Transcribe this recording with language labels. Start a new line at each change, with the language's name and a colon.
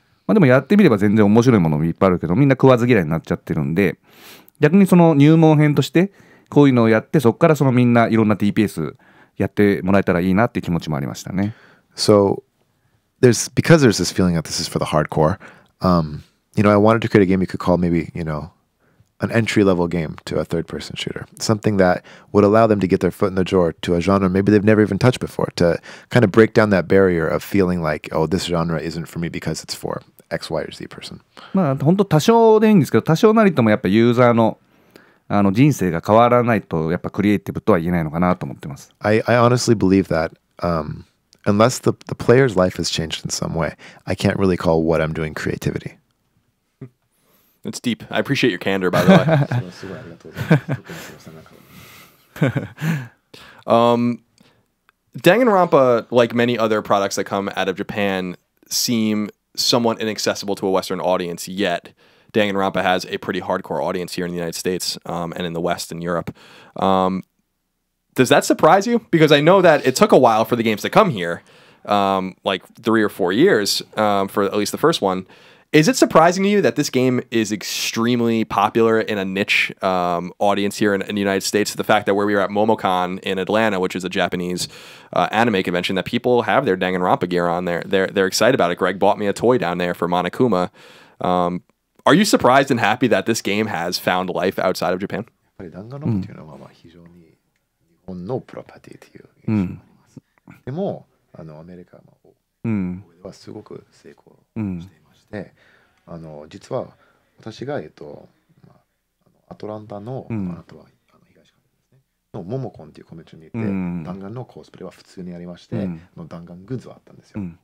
Japanese: でもやってみれば全然面白いものもいっぱいあるけど、みんな食わず嫌いになっちゃってるんで、逆にその入門編としてこういうのをやって、そこからそのみんないろんな TPS やってもらえたらいいなっていう気持ちもありましたね。
English: So, because there's this feeling that this is for the hardcore, I wanted to create a game you could call maybe, an entry-level game to a third-person shooter. Something that would allow them to get their foot in the door to a genre maybe they've never even touched before, to kind of break down that barrier of feeling like, oh, this genre isn't for me because it's for X, Y, or Z person.
Japanese: 本当多少でいいんですけど、多少なりともやっぱユーザーの人生が変わらないとやっぱクリエイティブとは言えないのかなと思ってます。
English: I honestly believe that unless the player's life has changed in some way, I can't really call what I'm doing creativity. It's deep. I appreciate your candor, by the way. Danganronpa, like many other products that come out of Japan, seem somewhat inaccessible to a Western audience, yet Danganronpa has a pretty hardcore audience here in the United States and in the West and Europe. Does that surprise you? Because I know that it took a while for the games to come here, like 3 or 4 years for at least the first one. Is it surprising to you that this game is extremely popular in a niche audience here in the United States? The fact that where we were at MomoCon in Atlanta, which is a Japanese anime convention, that people have their Danganronpa gear on there. They're excited about it. Greg bought me a toy down there for Monokuma. Are you surprised and happy that this game has found life outside of Japan?
Japanese: やっぱり弾丸論破っていうのはまあ非常に日本のプロパティという印象があります。でもアメリカはすごく成功していまして、実は私がまあアトランタの、あとは東海岸ですねのモモコンっていうコンベンションに行って、弾丸のコスプレは普通にありまして、弾丸グッズはあったんですよ。